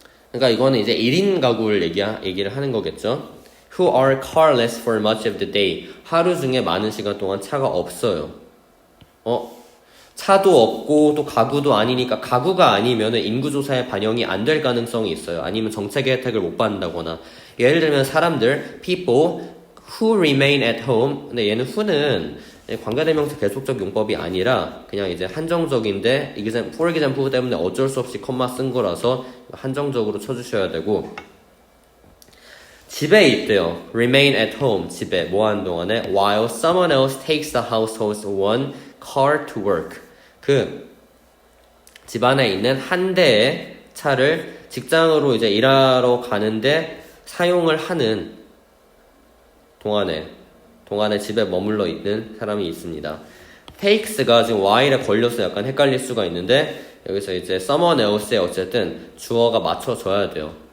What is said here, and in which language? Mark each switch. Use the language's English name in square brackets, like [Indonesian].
[Korean] 그러니까 이거는 이제 1인 가구를 얘기를 하는 거겠죠. [English] Who are carless for much of the day. [Korean] 하루 중에 많은 시간 동안 차가 없어요. 차도 없고 또 가구도 아니니까, 가구가 아니면 인구조사에 반영이 안 될 가능성이 있어요. 아니면 정책의 혜택을 못 받는다거나. 예를 들면 사람들, [English] people who remain at home. [Korean] 근데 얘는 who는 관계대명사 계속적 용법이 아니라 그냥 이제 한정적인데 for example 때문에 어쩔 수 없이 컴마 쓴 거라서 한정적으로 쳐주셔야 되고, 집에 있대요. [English] remain at home, [Korean] 집에 뭐 하는 동안에 [English] while someone else takes the household's one car to work. [Korean] 그 집안에 있는 한 대의 차를 직장으로 이제 일하러 가는데 사용을 하는 동안에 집에 머물러 있는 사람이 있습니다. takes가 지금 while에 걸려서 약간 헷갈릴 수가 있는데 여기서 이제 someone else에 어쨌든 주어가 맞춰져야 돼요.